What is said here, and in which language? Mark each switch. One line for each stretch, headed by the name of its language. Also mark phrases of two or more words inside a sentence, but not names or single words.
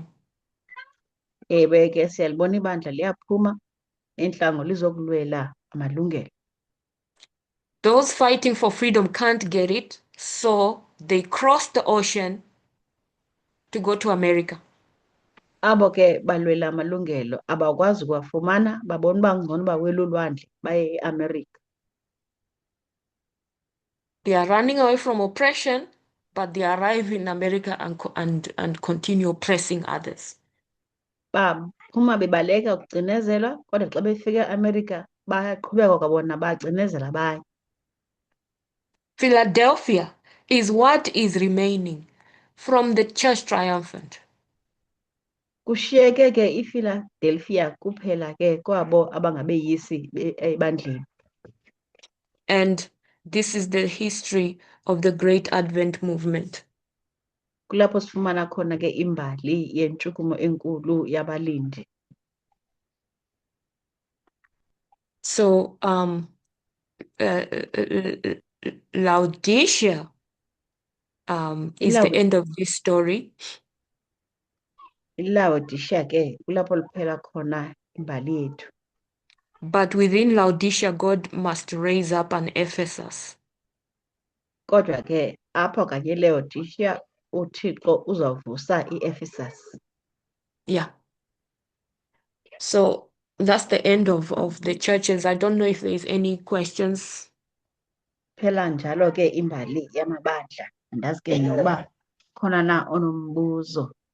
Xhosa: Ewe ke siyalibona ibandla liyaphuma entlango lizokulwela amalungelo.
English: Those fighting for freedom can't get it, so they cross the ocean to go to America.
Xhosa: Abo ke balwela amalungelo abakwazi kuwafumana, babona uba ngcono bawela ulwandle baye eAmerica.
English: They are running away from oppression, but they arrive in America and continue oppressing others.
Xhosa: Baphuma bebaleka ukucinezelwa, kodwa xa befika eAmerica bayaqhubeka kwabona bacinezela abanye.
English: Philadelphia is what is remaining from the church triumphant.
Xhosa: Kushiyeke ke iPhiladelphia kuphela ke kwabo abangabeyisi ebandleni.
English: And this is the history of the Great Advent movement.
Xhosa: Kulapho sifumana khona ke imbali yentshukumo enkulu yabalindi.
English: So Laodicea is the end of this story.
Xhosa: iLaodicea ke kulapho liphela khona imbali yethu.
English: But within Laodicea, God must raise up an Ephesus.
Xhosa: Kodwa ke apho kanye eLaodicea uThixo uzawuvusa iEphesus.
English: Yeah. So that's the end of the churches. I don't know if there's any questions.
Xhosa: Phela njalo ke imbali yamabandla. Andazi ke nokuba khona na onombuzo.